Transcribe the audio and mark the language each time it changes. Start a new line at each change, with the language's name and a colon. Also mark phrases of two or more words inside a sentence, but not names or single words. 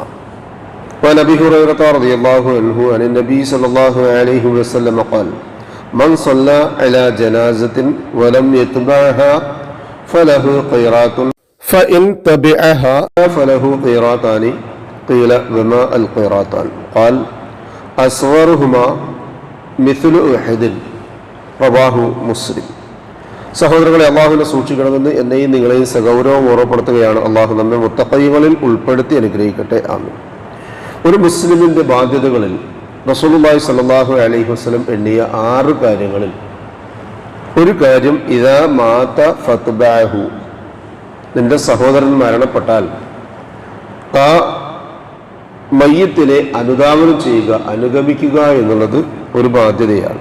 Arabic: وعن أبي هريرة رضي الله عنه عن النبي صلى الله عليه وسلم قال: من صلى على جنازة ولم يتبعها فله قيراط فإن تبعها فله قيراطان. قيل وما القيراطان؟ قال أصغرهما مثل أحد. رواه مسلم.
Malayalam: സഹോദരങ്ങളെ, അള്ളാഹുവിനെ സൂക്ഷിക്കണമെന്ന് എന്നെയും നിങ്ങളെയും സഗൗരവം ഓർമ്മപ്പെടുത്തുകയാണ്. അള്ളാഹു നമ്മെ മുത്തഖീങ്ങളിൽ ഉൾപ്പെടുത്തി അനുഗ്രഹിക്കട്ടെ. ആമീൻ. ഒരു മുസ്ലിമിന്റെ ബാധ്യതകളിൽ
Arabic: رسول الله صلى الله عليه وسلم
Malayalam: എണ്ണിയ 6 കാര്യങ്ങളിൽ ഒരു കാര്യം
Arabic: إذا مات فاتبعه,
Malayalam: നിന്റെ സഹോദരൻ മരണപ്പെട്ടാൽ ആ മയ്യത്തിനെ അനുധാവനം ചെയ്യുക, അനുഗമിക്കുക എന്നുള്ളത് ഒരു ബാധ്യതയാണ്.